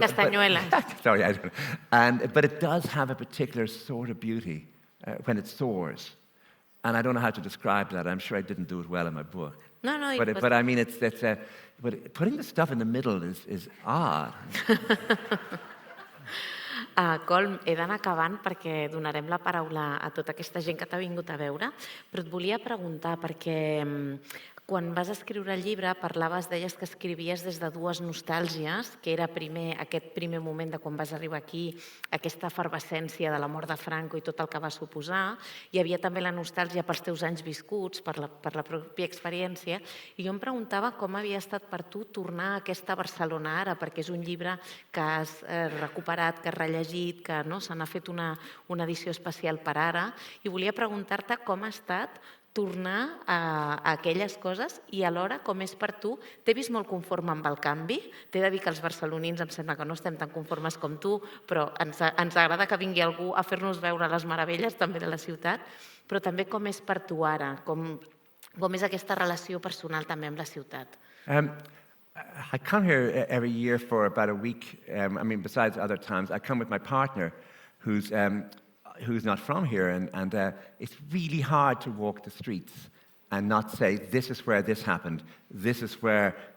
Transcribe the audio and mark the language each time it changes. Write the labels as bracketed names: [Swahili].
[Spanish] Castañuelas. [English] Sorry, I don't. But it does have a particular sort of beauty when it soars, and I don't know how to describe that. I'm sure I didn't do it well in my book. No. But I mean, but putting the stuff in the middle is odd. [Catalan] Colm, he d'anar acabant perquè donarem la paraula a tota aquesta gent que t'ha vingut a veure, però et volia preguntar perquè quan vas escriure el llibre deies que escrivies des de dues nostàlgies, que era aquest primer moment de quan vas arribar aquí, aquesta efervescència de la mort de Franco i tot el que va suposar. Hi havia també la nostàlgia pels teus anys viscuts, per la pròpia experiència, i jo em preguntava com havia estat per tu tornar a aquesta Barcelona ara, perquè és un llibre que has recuperat, que has rellegit, que se n'ha fet una edició especial per ara, i volia preguntar-te com ha estat tornar a aquelles coses i alhora com és per tu. T'he vist molt conforme amb el canvi. T'he de dir que els barcelonins em sembla que no estem tan conformes com tu, però ens agrada que vingui algú a fer-nos veure les meravelles també de la ciutat, però també com és per tu ara, com és aquesta relació personal també amb la ciutat. [English] I come here every year for about a week. Besides other times, I come with my partner, who's not from here, and it's really hard to walk the streets and not say, this is where this happened, this is where.